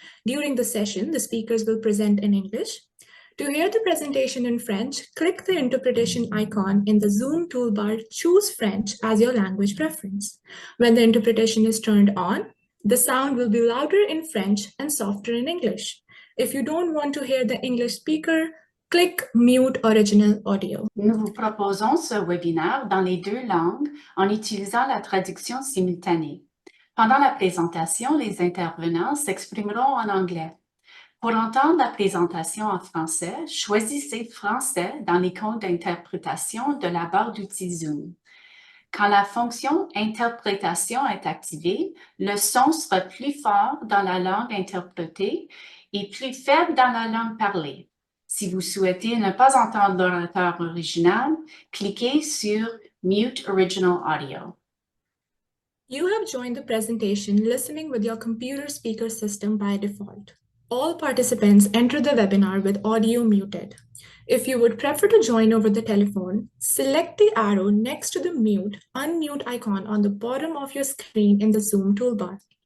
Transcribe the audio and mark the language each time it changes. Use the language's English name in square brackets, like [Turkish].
[English] During the session, the speakers will present in English. To hear the presentation in French, click the interpretation icon in the Zoom toolbar, choose French as your language preference. When the interpretation is turned on, the sound will be louder in French and softer in English. If you don't want to hear the English speaker, click Mute Original Audio. [French] Nous vous proposons ce webinaire dans les deux langues en utilisant la traduction simultanée. Pendant la présentation, les intervenants s'exprimeront en anglais. Pour entendre la présentation en français, choisissez Français dans l'icône d'interprétation de la barre d'outils Zoom. Quand la fonction Interprétation est activée, le son sera plus fort dans la langue interprétée et plus faible dans la langue parlée. Si vous souhaitez ne pas entendre l'orateur original, cliquez sur Mute Original Audio. [English] You have joined the presentation listening with your computer speaker system by default. All participants enter the webinar with audio muted. If you would prefer to join over the telephone, select the arrow next to the mute, unmute icon on the bottom of your screen in the Zoom toolbar.